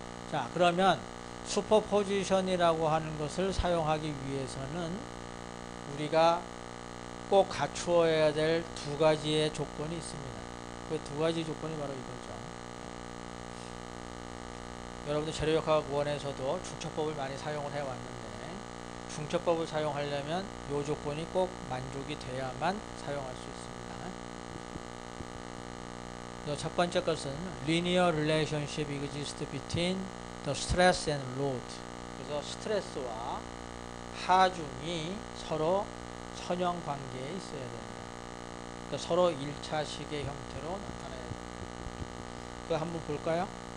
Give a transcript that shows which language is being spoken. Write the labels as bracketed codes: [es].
[ko] 자, 그러면 슈퍼포지션이라고 하는 것을 사용하기 위해서는 우리가 꼭 갖추어야 될 두 가지의 조건이 있습니다. 그 두 가지 조건이 바로 이거죠. 여러분들 재료역학 원에서도 중첩법을 많이 사용을 해왔는데 중첩법을 사용하려면 이 조건이 꼭 만족이 돼야만 사용할 수 있습니다. 첫 번째 것은 [en] linear relationship exists between the stress and load. [ko] 그래서 스트레스와 하중이 서로 선형 관계에 있어야 됩니다. 그러니까 서로 1차식의 형태로 나타나야 됩니다. 그거 한번 볼까요?